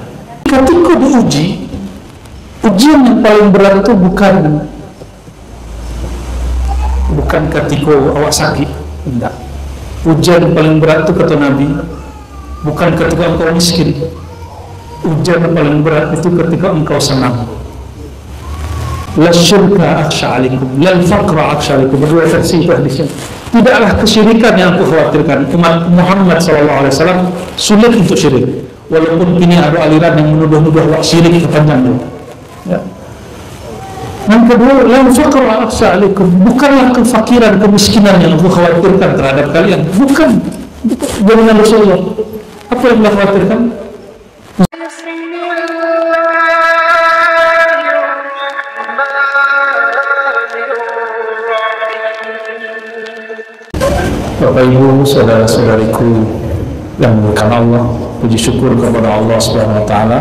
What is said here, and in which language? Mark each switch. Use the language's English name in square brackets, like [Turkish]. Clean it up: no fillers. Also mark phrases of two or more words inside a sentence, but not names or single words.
[Indonesian] Ketika diuji, ujian yang paling berat itu bukan ketika awak sakit, tidak. Ujian yang paling berat itu kata Nabi, bukan ketika engkau miskin. Ujian yang paling berat itu ketika engkau senang. [Arabic] لا شركاً أخشى عليكم، لا فقراً أخشى عليكم. [Indonesian] Berdua versi itu hadisnya. Tidaklah kesyirikan yang aku khawatirkan. Umat Muhammad SAW sulit untuk syirik. Walaupun kini ada aliran yang menuduh-nuduh wak syirik kepanjang itu. Ya. Yang kedua, [Arabic] لا فقراً أخشى عليكم. [Indonesian] Bukanlah kefakiran, kemiskinan yang aku khawatirkan terhadap kalian. Bukan. Jaminan Rasulullah. Apa yang Allah khawatirkan? Bapak Ibu, saudara-saudariku yang dimuliakan Allah, puji syukur kepada Allah [Arabic] سبحانه وتعالى.